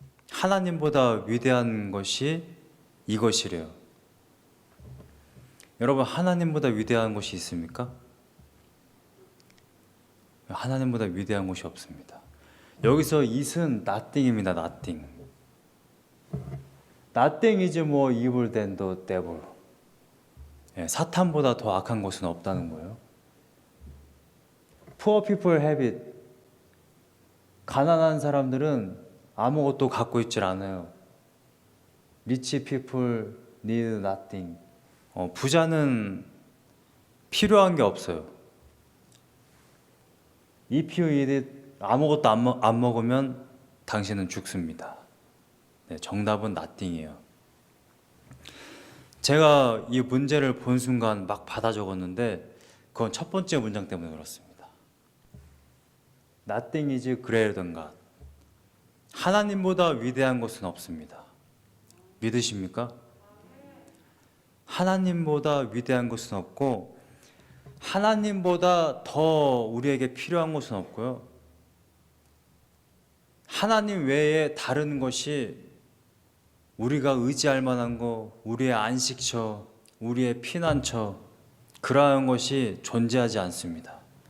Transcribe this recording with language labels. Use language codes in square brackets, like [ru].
[ko] 하나님보다 위대한 것이 이것이래요. 여러분, 하나님보다 위대한 것이 있습니까? 하나님보다 위대한 것이 없습니다. 여기서 it은 nothing입니다. [en] nothing. Nothing is more evil than the devil. [ko] 사탄보다 더 악한 것은 없다는 거예요. [en] Poor people have it. [ko] 가난한 사람들은 아무것도 갖고 있질 않아요. [en] Rich people need nothing. [ko] 부자는 필요한 게 없어요. [en] If you eat it, [ko] 아무것도 안 먹으면 당신은 죽습니다. 네, 정답은 nothing이에요. 제가 이 문제를 본 순간 막 받아 적었는데 그건 첫 번째 문장 때문에 그렇습니다. [en] Nothing is greater than God. [ko] 하나님보다 위대한 것은 없습니다. 믿으십니까? 하나님보다 위대한 것은 없고 하나님보다 더 우리에게 필요한 것은 없고요. 하나님 외에 다른 것이 우리가 의지할 만한 거, 우리의 안식처, 우리의 피난처, 그러한 것이 존재하지 않습니다.